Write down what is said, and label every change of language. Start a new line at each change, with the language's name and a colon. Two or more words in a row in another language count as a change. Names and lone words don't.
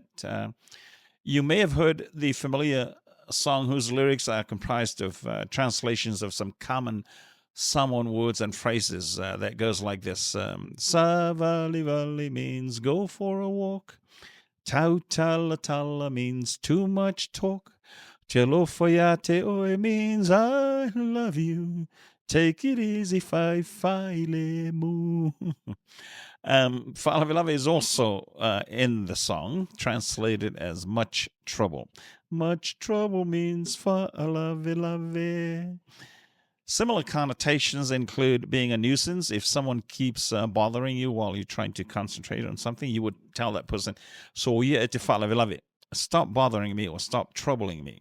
English: You may have heard the familiar song whose lyrics are comprised of translations of some common Samoan words and phrases that goes like this. Savalivali means go for a walk. Tautalatala means too much talk.
Samoan: Telofayate oe
English: means I love you. Take it easy,
Samoan: faile mu.
English: Faalavelave is also in the song, translated as much trouble. Much trouble means faalavelave. Similar connotations include being a nuisance. If someone keeps bothering you while you're trying to concentrate on something, you would tell that person, so yeah,
Samoan: te faalavelave,
English: stop bothering me or stop troubling me.